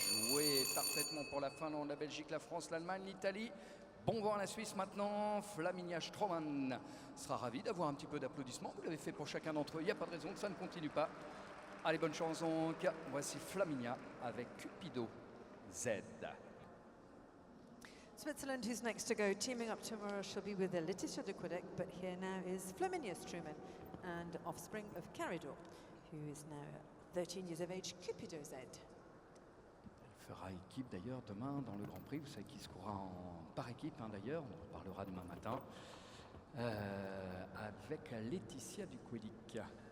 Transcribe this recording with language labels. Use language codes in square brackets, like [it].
[fr] Joué parfaitement pour la Finlande, la Belgique, la France, l'Allemagne, l'Italie. Bon vent à la Suisse maintenant. Flaminia Stroman sera ravi d'avoir un petit peu d'applaudissements. Vous l'avez fait pour chacun d'entre eux. Il n'y a pas de raison que ça ne continue pas. Allez, bonne chance donc. Voici Flaminia avec Cupido Z. [en] Switzerland, who's next to go, teaming up tomorrow, she'll be with Laetitia de Quebec, but here now is Flaminia Struman, and offspring of Caridor, who is now 13 years of age, Cupido Z. [fr] Elle fera équipe d'ailleurs demain dans le Grand Prix. Vous savez qu'il se courra par équipe d'ailleurs, on en reparlera demain matin, avec Laetitia du Quebec.